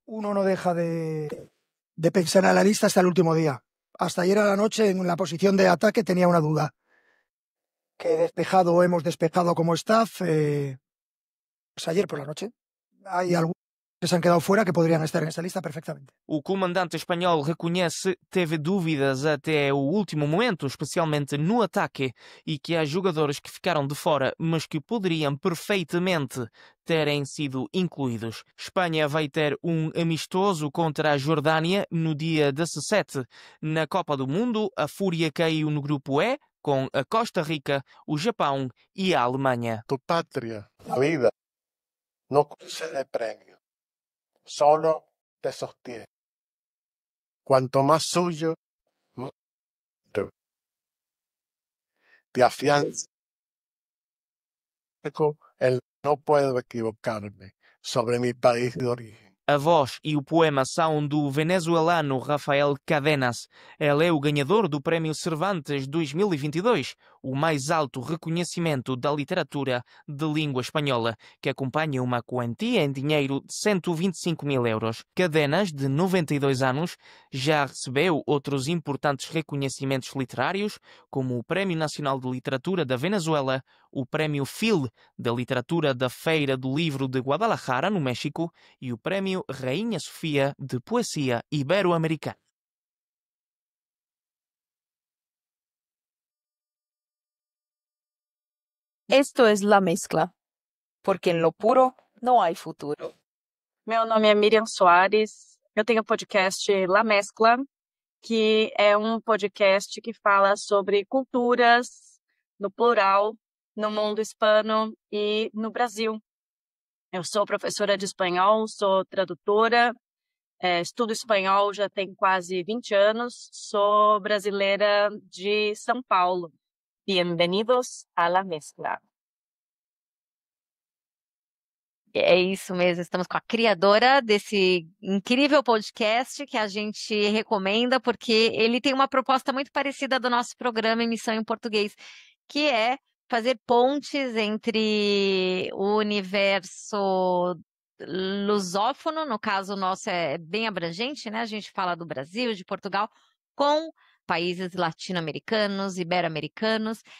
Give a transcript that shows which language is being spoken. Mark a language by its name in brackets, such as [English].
[Spanish] Uno no deja de pensar en la lista hasta el último día. Hasta ayer a la noche en la posición de ataque tenía una duda. Que he despejado o hemos despejado como staff pues ayer por la noche. Hay algunos que se han quedado fuera que podrían estar en esa lista perfectamente. [Portuguese] O comandante espanhol reconhece que teve dúvidas até o último momento, especialmente no ataque, e que há jogadores que ficaram de fora, mas que poderiam perfeitamente terem sido incluídos. Espanha vai ter um amistoso contra a Jordânia no dia 17. Na Copa do Mundo, a Fúria caiu no grupo E, com a Costa Rica, o Japão e a Alemanha. [Spanish] Tu patria, la vida, no concede premio, solo te sostiene. Cuanto más suyo, más te afianza. El no puedo equivocarme sobre mi país de origen. [Portuguese] A voz e o poema são do venezuelano Rafael Cadenas. Ele é o ganhador do Prémio Cervantes 2022, o mais alto reconhecimento da literatura de língua espanhola, que acompanha uma quantia em dinheiro de 125 mil euros. Cadenas, de 92 anos, já recebeu outros importantes reconhecimentos literários, como o Prémio Nacional de Literatura da Venezuela, o Prémio Phil da Literatura da Feira do Livro de Guadalajara, no México, e o Prémio Rainha Sofia de Poesia Ibero-Americana. [Spanish] Esto es La Mezcla, porque en lo puro no hay futuro. [Portuguese] Meu nome é Miriam Soares, eu tenho o podcast La Mezcla, que é um podcast que fala sobre culturas, no plural, no mundo hispano e no Brasil. Eu sou professora de espanhol, sou tradutora, estudo espanhol já tem quase 20 anos, sou brasileira de São Paulo. [Spanish] Bienvenidos a La Mezcla. [Portuguese] É isso mesmo, estamos com a criadora desse incrível podcast que a gente recomenda, porque ele tem uma proposta muito parecida do nosso programa Emissão em Português, que é fazer pontes entre o universo lusófono, no caso nosso é bem abrangente, né? A gente fala do Brasil, de Portugal, com países latino-americanos, ibero-americanos.